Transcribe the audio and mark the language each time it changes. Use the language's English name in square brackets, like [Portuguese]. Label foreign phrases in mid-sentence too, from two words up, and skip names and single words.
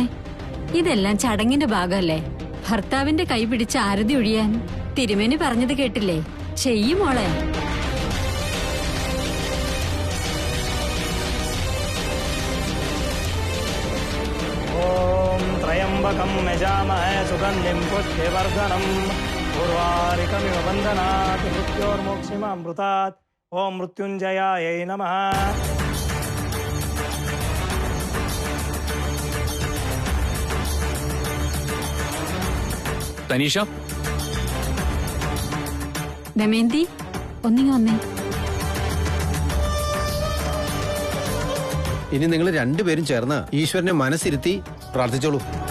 [Malayalam] ഇതെല്ലാം ചടങ്ങിന്റെ ഭാഗമല്ലേ. ഭർത്താവിന്റെ കൈ പിടിച്ച് ആരതി ഒഴിയാൻ തിരുമേനി പറഞ്ഞത് കേട്ടില്ലേ? ചെയ്യുമോളെ. [Sanskrit] ഓം ത്രയംബ त्र्यम्बकं यजामहे सुगन्धिं पुष्टिवर्धनं उर्वारुकमिव बन्धनात् मृत्योर्मोक्षिमामृतात् ॐ मृत्युञ्जयायै नमः। [Malayalam] തനീഷ, ദമയന്തി ഒന്നിങ്ങി വന്നേ. ഇനി നിങ്ങൾ രണ്ടുപേരും ചേർന്ന് ഈശ്വരനെ മനസ്സിരുത്തി പ്രാർത്ഥിച്ചോളൂ.